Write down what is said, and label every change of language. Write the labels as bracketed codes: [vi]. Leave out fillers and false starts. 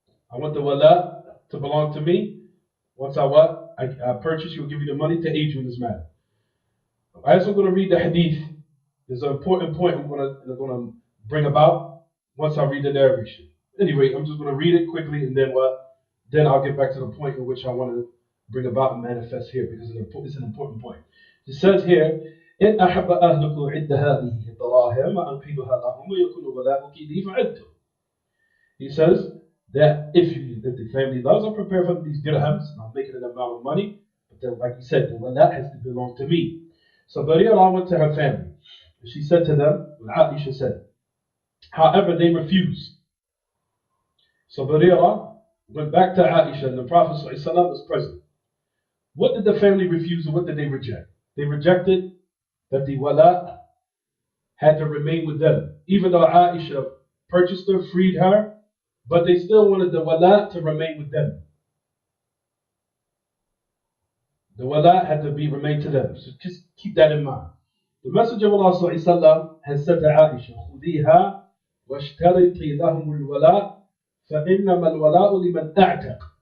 [en] I want the wala to belong to me. Once I purchase, you'll give you the money to aid you in this matter. As we're going to read the hadith, there's an important point I'm going to bring about once I read the narration. Anyway, I'm just going to read it quickly, and then Then I'll get back to the point in which I want to bring about and manifest here, because it's an important point. It says here, [ar] إن أحب أهلك عد هذه الدراهم وأنقذها لهم ويكون ولاؤك لي فعدته. [en] He says that if the family loves, I'll prepare for these dirhams and I'll make it an amount of money. But then, like he said, the wala has to belong to me. So Barira went to her family. She said to them, Aisha said, however, they refused. So Barira went back to Aisha, and the Prophet ﷺ was present. What did the family refuse and what did they reject? They rejected that the wala had to remain with them. Even though Aisha purchased her, freed her, but they still wanted the wala to remain with them. The wala had to remain to them. So just keep that in mind. The Messenger of Allah ﷺ has said to Aisha, [ar] خُذِيهَا وَاشْتَرِطِي لَهُمُ الْوَلَاءَ فَإِنَّمَا الْوَلَاءُ لِمَنْ أَعْتَقَ.